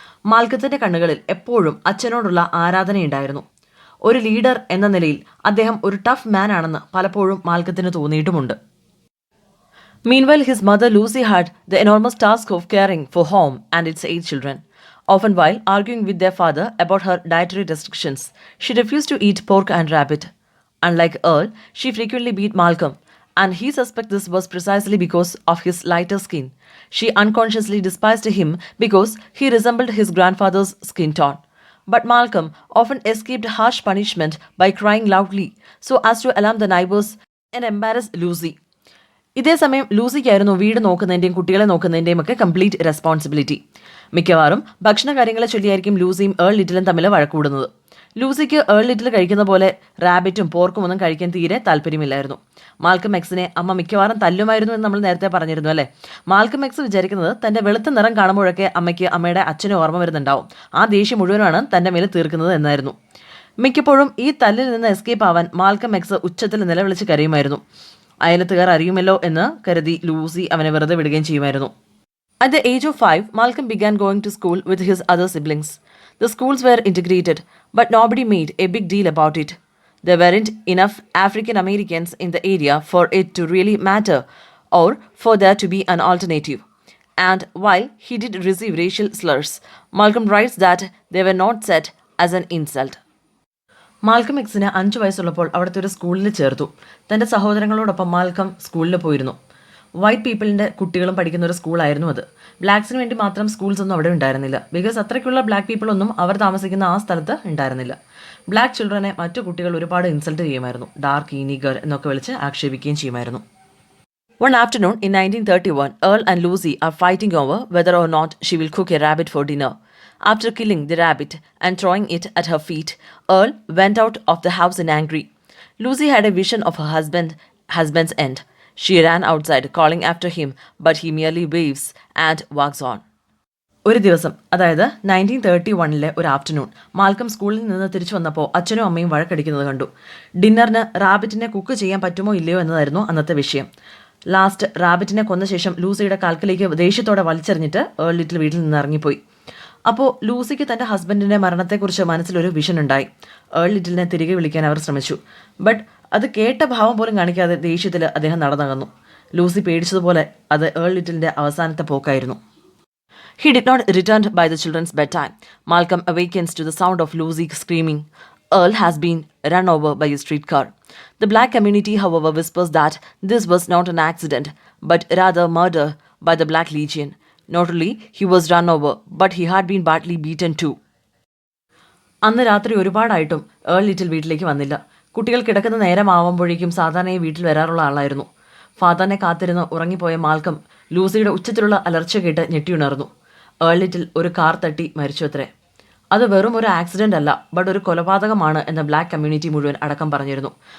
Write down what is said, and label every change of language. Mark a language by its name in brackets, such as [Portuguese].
[Malayalam] മാൽക്കത്തിൻ്റെ കണ്ണുകളിൽ എപ്പോഴും അച്ഛനോടുള്ള ആരാധനയുണ്ടായിരുന്നു. ഒരു ലീഡർ എന്ന നിലയിൽ അദ്ദേഹം ഒരു ടഫ് മാൻ ആണെന്ന് പലപ്പോഴും മാൽക്കത്തിന് തോന്നിയിട്ടുമുണ്ട്. [English] Meanwhile, his mother Lucy had the enormous task of caring for home and its 8 children. Often while arguing with their father about her dietary restrictions, she refused to eat pork and rabbit. Unlike Earl, she frequently beat Malcolm, and he suspects this was precisely because of his lighter skin. She unconsciously despised him because he resembled his grandfather's skin tone. But Malcolm often escaped harsh punishment by crying loudly so as to alarm the neighbors and embarrass Lucy. [Malayalam] ഇതേസമയം ലൂസിക്കായിരുന്നു വീട് നോക്കുന്നതിൻ്റെയും കുട്ടികളെ നോക്കുന്നതിൻ്റെയും ഒക്കെ complete responsibility. മിക്കവാറും ഭക്ഷണ കാര്യങ്ങളെ ചൊല്ലിയായിരിക്കും ലൂസിയും Earl ലിറ്റിലും തമ്മിൽ വഴക്കൂടുന്നത്. ലൂസിക്ക് Earl little കഴിക്കുന്ന പോലെ റാബിറ്റും പോർക്കും ഒന്നും കഴിക്കാൻ തീരെ താല്പര്യമില്ലായിരുന്നു. മാൽക്കം എക്സിനെ അമ്മ മിക്കവാറും തല്ലുമായിരുന്നു എന്ന് നമ്മൾ നേരത്തെ പറഞ്ഞിരുന്നു അല്ലേ. മാൽക്കം എക്സ് വിചാരിക്കുന്നത് തൻ്റെ വെളുത്ത നിറം കാണുമ്പോഴൊക്കെ അമ്മയ്ക്ക് അമ്മയുടെ അച്ഛനെ ഓർമ്മ വരുന്നുണ്ടാവും. ആ ദേഷ്യം മുഴുവനാണ് തൻ്റെ മേൽ തീർക്കുന്നത് എന്നായിരുന്നു. മിക്കപ്പോഴും ഈ തല്ലിൽ നിന്ന് എസ്കേപ്പ് ആവാൻ മാൽക്കം എക്സ് ഉച്ചത്തിൽ നിലവിളിച്ച് കരയുമായിരുന്നു. അയലത്തുകാർ അറിയുമല്ലോ എന്ന് കരുതി ലൂസി അവനെ വെറുതെ വിടുകയും ചെയ്യുമായിരുന്നു. [English] At the age of 5, Malcolm began going to school with his other siblings. The schools were integrated, but nobody made a big deal about it. There weren't enough African Americans in the area for it to really matter or for there to be an alternative. And while he did receive racial slurs, Malcolm writes that they were not said as an insult. [Malayalam] Malcolm എക്സിന് 5 വയസ്സുള്ളപ്പോൾ അവിടുത്തെ ഒരു സ്കൂളിൽ ചേർത്തു. തൻ്റെ സഹോദരങ്ങളോടൊപ്പം Malcolm സ്കൂളിൽ പോയിരുന്നു. White പീപ്പിളിൻ്റെ കുട്ടികളും പഠിക്കുന്ന ഒരു സ്കൂളായിരുന്നു അത്. ബ്ലാക്സിന് വേണ്ടി മാത്രം സ്കൂൾസ് ഒന്നും അവിടെ ഉണ്ടായിരുന്നില്ല. ബിക്കോസ് അത്രയ്ക്കുള്ള ബ്ലാക്ക് പീപ്പിളൊന്നും അവർ താമസിക്കുന്ന ആ സ്ഥലത്ത് ഉണ്ടായിരുന്നില്ല. ബ്ലാക്ക് ചിൽഡ്രനെ മറ്റു കുട്ടികൾ ഒരുപാട് ഇൻസൾട്ട് ചെയ്യുമായിരുന്നു. ഡാർക്ക് നീഗർ എന്നൊക്കെ വിളിച്ച് ആക്ഷേപിക്കുകയും ചെയ്യുമായിരുന്നു. [English] One afternoon in 1931, Earl and Lucy are fighting over whether or not she will cook a rabbit for dinner. After killing the rabbit and throwing it at her feet, Earl went out of the house in anger. Lucy had a vision of her husband's end. She ran outside, calling after him, but he merely waves and walks on. [Malayalam] ഒരു ദിവസം, അതായത് 1931 ഒരു afternoon, Malcolm സ്കൂളിൽ നിന്ന് തിരിച്ചു വന്നപ്പോൾ അച്ഛനും അമ്മയും വഴക്കടിക്കുന്നത് കണ്ടു. ഡിന്നറിന് റാബിറ്റിനെ കുക്ക് ചെയ്യാൻ പറ്റുമോ ഇല്ലയോ എന്നതായിരുന്നു അന്നത്തെ വിഷയം. ലാസ്റ്റ് റാബിറ്റിനെ കൊന്ന ശേഷം ലൂസിയുടെ കാൽക്കലേക്ക് ദേഷ്യത്തോടെ വലിച്ചെറിഞ്ഞിട്ട് ഏൾ ലിറ്റിൽ വീട്ടിൽ നിന്ന് ഇറങ്ങിപ്പോയി. അപ്പോൾ ലൂസിക്ക് തൻ്റെ ഹസ്ബൻഡിൻ്റെ മരണത്തെക്കുറിച്ച് മനസ്സിലൊരു വിഷൻ ഉണ്ടായി. ഏൾ ലിറ്റിലിനെ തിരികെ വിളിക്കാൻ അവർ ശ്രമിച്ചു. ബട്ട് അത് കേട്ട ഭാവം പോലും കാണിക്കാതെ ദേഷ്യത്തിൽ അദ്ദേഹം നടന്നകന്നു. ലൂസി പേടിച്ചതുപോലെ അത് ഏൾ ലിറ്റിലിൻ്റെ അവസാനത്തെ പോക്കായിരുന്നു. [English] He did not return by the children's bedtime. Malcolm awakens to the sound of Lucy screaming. Earl has been run over by a streetcar. The black community, however, whispers that this was not an accident, but rather murder by the Black Legion. Not only he was run over, but he had been badly beaten too. [Malayalam] അന്ന് രാത്രി ഒരുപാടായിട്ടും Earl little വീട്ടിലേക്ക് വന്നില്ല. കുട്ടികൾ കിടക്കുന്ന നേരമാവുമ്പോഴേക്കും സാധാരണയായി വീട്ടിൽ വരാറുള്ള ആളായിരുന്നു. ഫാദറിനെ കാത്തിരുന്ന് ഉറങ്ങിപ്പോയ മാൽക്കം ലൂസിയുടെ ഉച്ചത്തിലുള്ള അലർച്ച കേട്ട് ഞെട്ടിയുണർന്നു. ഏൾ ലിറ്റിൽ ഒരു കാർ തട്ടി മരിച്ചു അത്രേ. അത് വെറും ഒരു ആക്സിഡൻ്റ് അല്ല, ബട്ട് ഒരു കൊലപാതകമാണ് എന്ന് ബ്ലാക്ക് കമ്മ്യൂണിറ്റി മുഴുവൻ അടക്കം പറഞ്ഞിരുന്നു.